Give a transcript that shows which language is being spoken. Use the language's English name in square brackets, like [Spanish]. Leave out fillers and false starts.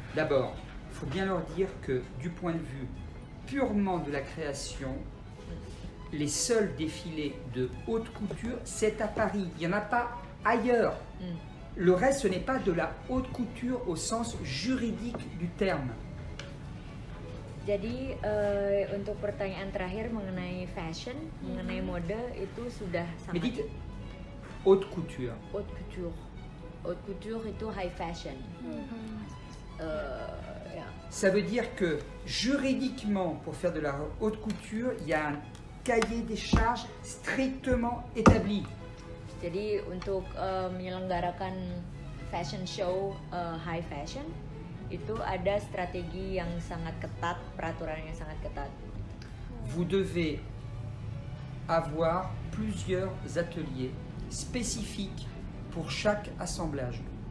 [French] D'abord, il faut bien leur dire que du point de vue purement de la création, les seuls défilés de haute couture, c'est à Paris. Il n'y en a pas ailleurs. Le reste, ce n'est pas de la haute couture au sens juridique du terme. [Indonesian] Jadi untuk pertanyaan terakhir mengenai fashion, mengenai mode itu sudah [French] Mais [Indonesian] sangat [French] dites haute couture. [Indonesian] haute couture. Haute couture itu high fashion. Ya. [French] Ça veut dire que juridiquement, pour faire de la haute couture, il y a un cahier des charges strictement établi. [Indonesian] Jadi untuk menyelenggarakan fashion show high fashion itu ada strategi yang sangat ketat, peraturan yang sangat ketat. [French] Vous devez avoir plusieurs ateliers spécifiques pour chaque assemblage.